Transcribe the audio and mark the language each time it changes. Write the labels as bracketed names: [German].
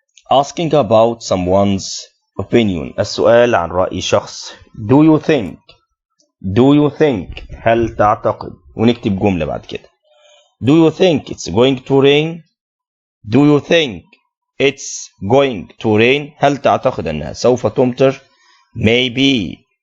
[English] Asking about someone's opinion. [Arabic] السؤال عن رأي شخص. [English] Do you think? Do you think? [Arabic] هل تعتقد؟ ونكتب جملة بعد كده. [English] Do you think it's going to rain? Do you think it's going to rain? [Arabic] هل تعتقد أنها سوف تمطر؟ Maybe.